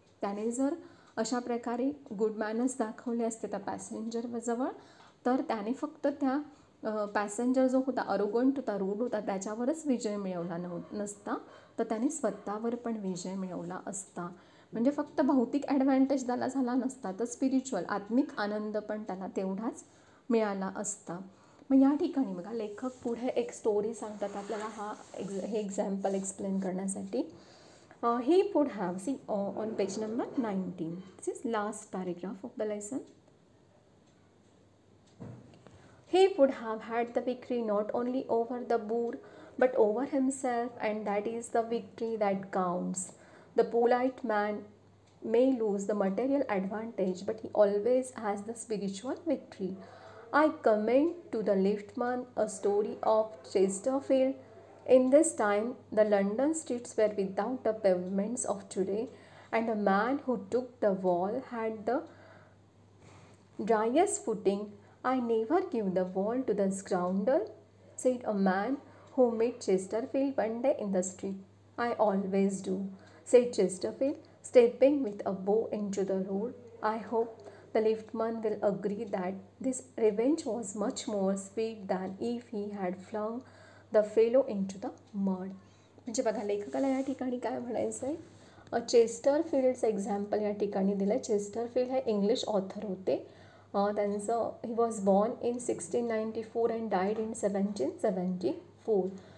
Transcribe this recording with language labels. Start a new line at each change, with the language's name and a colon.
Marathi: त्याने जर अशा प्रकारे गुड मॅनर्स दाखवले असते त्या पॅसेंजरजवळ, तर त्याने फक्त त्या पॅसेंजर जो होता, अरोगंट होता, रूड होता, त्याच्यावरच विजय मिळवला नसता, तर त्याने स्वतःवर पण विजय मिळवला असता. म्हणजे फक्त भौतिक ॲडव्हान्टेज त्याला झाला नसता, तर स्पिरिच्युअल आत्मिक आनंद पण त्याला तेवढाच मिळाला असता. मग या ठिकाणी बघा लेखक पुढे एक स्टोरी सांगतात आपल्याला हे एक्झाम्पल एक्सप्लेन करण्यासाठी.
English: He would have, see on page number 19, this is last paragraph of the lesson. He would have had the victory not only over the boor but over himself, and that is the victory that counts. The polite man may lose the material advantage, but he always has the spiritual victory. I commend to the liftman a story of Chesterfield. In this time, the London streets were without the pavements of today, and a man who took the wall had the driest footing. I never give the wall to the scoundrel, said a man who met Chesterfield one day in the street. I always do, said Chesterfield, stepping with a bow into the road. I hope the liftman will agree that this revenge was much more sweet than if he had flung the fellow into the mud.
Marathi: म्हणजे बघा लेखकाला या ठिकाणी काय म्हणायचं आहे, चेस्टरफिल्डचं example या ठिकाणी दिलं आहे. चेस्टरफिल्ड हे इंग्लिश ऑथर होते. त्यांचं
English: He was born in 1694 and died in 1774.